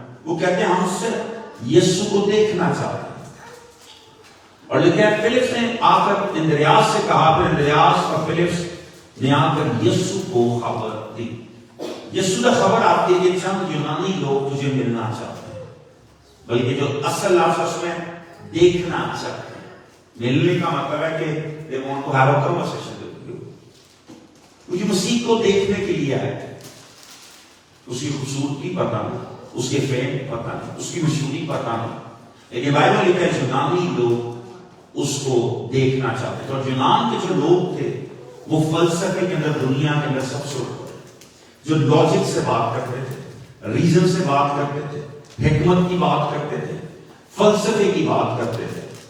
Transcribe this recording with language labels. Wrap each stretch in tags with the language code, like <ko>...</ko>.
<ur>وہ کہتے ہیں ہم صرف یسوع کو دیکھنا چاہتے ہیں. اور لکھا ہے فلپس نے آ کر اندریاس سے کہا, پھر اندریاس اور فلپس نے آ کر یسوع کو خبر دی. یسوع کا خبر آتی ہے کہ چند یونانی لوگ تجھے ملنا چاہتے ہیں, بلکہ جو اصل لفظ اس میں دیکھنا چاہتے ہیں. ملنے کا مطلب ہے کہ</ur> <en>they want to have a conversation with you.</en> <ur>کیونکہ مسیح کو دیکھنے کے لیے آئے تھے. اس کی خوبصورتی پتہ نہیں, اس کے فیم پتہ نہیں, اس کی مشہوری پتہ نہیں, لیکن بائبل لکھا ہے یونانی لوگ اس کو دیکھنا چاہتے تھے. اور یونان کے جو لوگ تھے وہ فلسفے کے اندر, دنیا کے اندر سب سے اوپر, جو لاجک سے بات کرتے تھے, ریزن سے بات کرتے تھے, حکمت کی بات کرتے تھے, فلسفے کی بات کرتے تھے.</ur>